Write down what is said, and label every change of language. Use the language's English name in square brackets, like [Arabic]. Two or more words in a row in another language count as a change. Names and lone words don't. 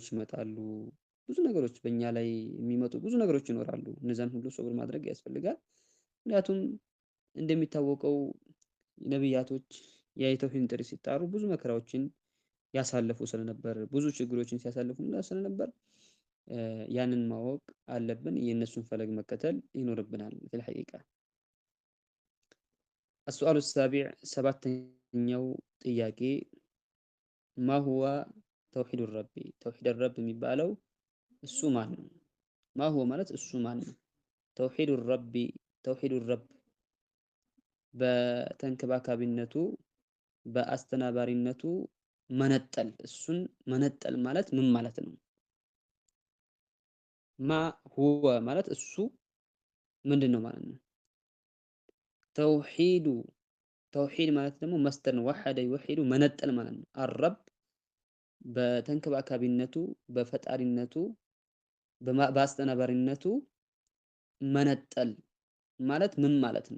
[Amharic] ይመጣሉ፣ ብዙ ነገሮች በእኛ ላይ የሚመጡ ብዙ ነገሮች ይኖራሉ። እነዛን ሁሉ ሶብር ማድረግ ያስፈልጋል። ምክንያቱም እንደሚታወቀው ነቢያቶች የተውሂድን ጥሪ ሲጣሩ ብዙ መከራዎችን ያሳለፉ ስለነበር ብዙ ችግሮችን ሲያሳልፉ ስለነበር ያንን ማወቅ አለብን። የእነሱን ፈለግ መከተል ይኖርብናል። ፊልሐቂቃ [Arabic] السؤال السابع [Amharic] ሰባተኛው ጥያቄ [Arabic] ما هو توحيد الرب توحيد الرب [Amharic] የሚባለው እሱ ማን ነው? [Arabic] ما هو [Amharic] ማለት እሱ ማን ነው? [Arabic] توحيد الرب توحيد الرب [Amharic] በተንከባካቢነቱ በአስተናባሪነቱ መነጠል፣ እሱን መነጠል ማለት ምን ማለት ነው? [Arabic] ما هو [Amharic] ማለት እሱ ምንድነው ማለት ነው? ተውሂድ ማለት ደግሞ መስደር ነው። [Arabic] وحد يوحد [Amharic] መነጠል ማለት ነው። አረብ በተንከባካቢነቱ በፈጣሪነቱ በአስተናባሪነቱ መነጠል ማለት ምን ማለት ነው?